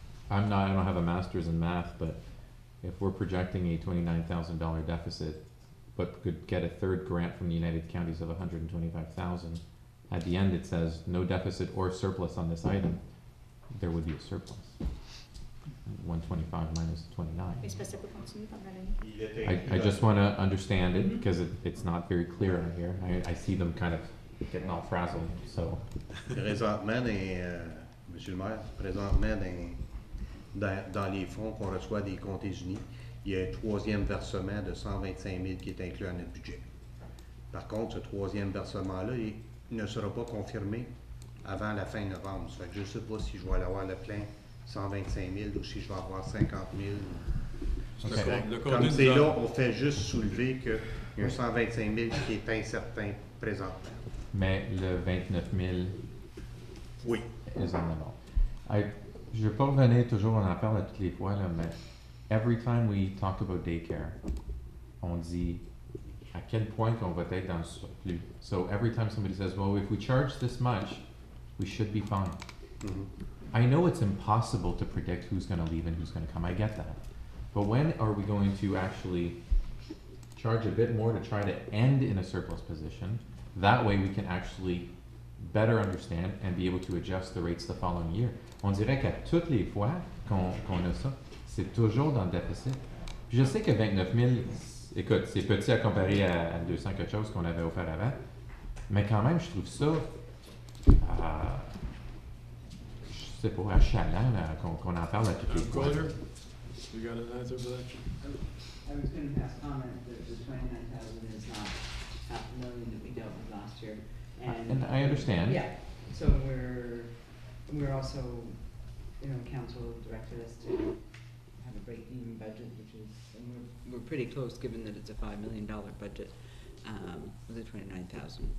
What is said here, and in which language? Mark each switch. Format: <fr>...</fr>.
<en>I don't have a master's in math, but if we're projecting a $29,000 deficit, but could get a third grant from the United Counties of $125,000, at the end it says no deficit or surplus on this item, there would be a surplus. 125 minus 29.</en> <fr>Est-ce que ça peut continuer pendant l'année?</fr> <en>I just want to understand it because it's not very clear on here. I see them kind of getting all frazzled, so.</en> <fr>Présentement, Monsieur le maire, présentement, dans les fonds qu'on reçoit des comptes unis, il y a un troisième versement de 125 000 qui est inclus dans notre budget. Par contre, ce troisième versement-là, il ne sera pas confirmé avant la fin novembre. Ça fait que je ne sais pas si je vais avoir le plein 125 000 ou si je vais avoir 50 000. Comme c'est là, on fait juste soulever qu'il y a un 125 000 qui est incertain présentement. Mais le 29 000 oui.</fr> <en>is on the ball.</en> <fr>Je vais pas revenir toujours, on en parle à toutes les fois, là, mais</fr> <en>every time we talk about daycare,</en> <fr>on dit à quel point qu'on va être dans le surplus.</fr> <en>So every time somebody says, well, if we charge this much, we should be fine. I know it's impossible to predict who's going to leave and who's going to come. I get that. But when are we going to actually charge a bit more to try to end in a surplus position? That way we can actually better understand and be able to adjust the rates the following year.</en> <fr>On dirait qu'à toutes les fois qu'on a ça, c'est toujours dans le déficit. Puis je sais que 29 000, écoute, c'est petit à comparer à 200 quelque chose qu'on avait offert avant, mais quand même, je trouve ça, je sais pas, achalant qu'on en parle à toutes les fois.</fr> <en>You got an answer for that? I was going to pass comment that the 29,000 is not $500,000 that we dealt with last year. And I understand. Yeah, so we're also, council directed us to have a break-even budget, which is, and we're pretty close given that it's a $5 million budget with the 29,000.</en>